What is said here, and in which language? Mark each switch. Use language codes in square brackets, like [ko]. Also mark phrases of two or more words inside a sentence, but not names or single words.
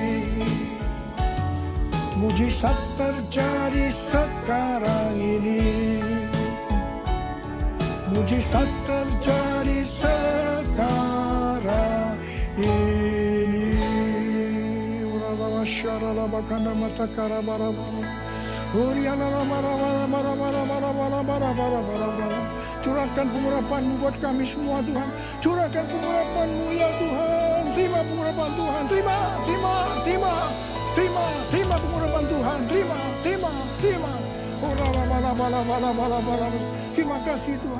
[id] Mujizat terjadi sekarang ini. Mujizat terjadi sekarang ini. Syarala bakana mata karabara bara. Uriana mara mara mara mara mara mara mara mara mara. Curahkan pengurapan-Mu buat kami semua Tuhan. Curahkan pengurapan-Mu ya Tuhan. Terima pengurapan Tuhan. Terima pengurapan Tuhan. Terima. Ora bala. Terima kasih Tuhan.